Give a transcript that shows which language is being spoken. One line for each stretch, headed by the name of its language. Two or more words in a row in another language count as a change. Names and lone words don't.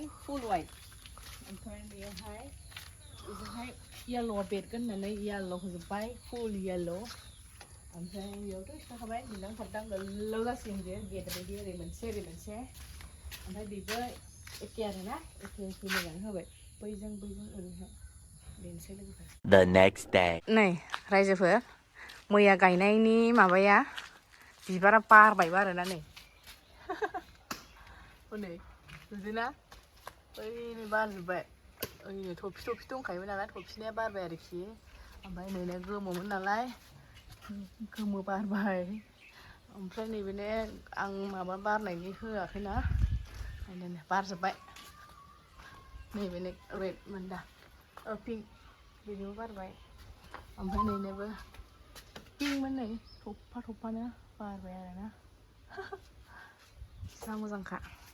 English: full white
Bodo: ओमफ्राय बेयावहाय बेजोंहाय येल्ल'आ बेरगोन होननानै येल्ल' होजोब्बाय फुल येल्ल' ओमफ्राय बेयावथ' खिथाखाबाय दिन्दां फारदां गोलाव जासिगोन बेयो गेट बायदि ओरै मोनसे ओमफ्राय बेबो एखे आरोना एखे मोजाङै होबाय बैजों ओरैहाय बेनोसै लोगोफोर
English: The next day.
Bodo: नै रायजोफोर मैया गायनायनि माबाया बिबारा बारबायबो आरोना नै हनै नुदोंना ओइनै बारजोब्बाय ओइनै थफि दंखायोमोन नालाय थफिनाया बारबाय आरोखि ओमफ्राय नैनो गोमोमोन नालाय गोमो बारबाय ओमफ्राय नैबेनो आं माबा बारनायनि होआखैना ओंखायनो बारजोब्बाय नैबेनो रेड मोनदा पिंक बेनोबो बारबाय ओमफ्राय नैनोबो पिंकमोन नै थफानो बारबाय आरोना जा मोजांखा